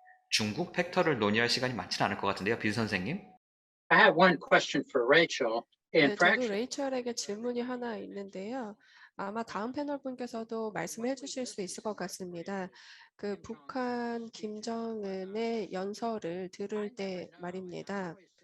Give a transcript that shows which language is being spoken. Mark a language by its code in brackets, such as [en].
[ko] 중국 팩터를 논의할 시간이 많지는 않을 것 같은데요, 비 선생님? [en] I have one question for Rachel. [ko] 네, 저도 레이첼에게 질문이 하나 있는데요. 아마 다음 패널 분께서도 말씀해 주실 수 있을 것 같습니다. 그 북한 김정은의 연설을 들을 때 말입니다.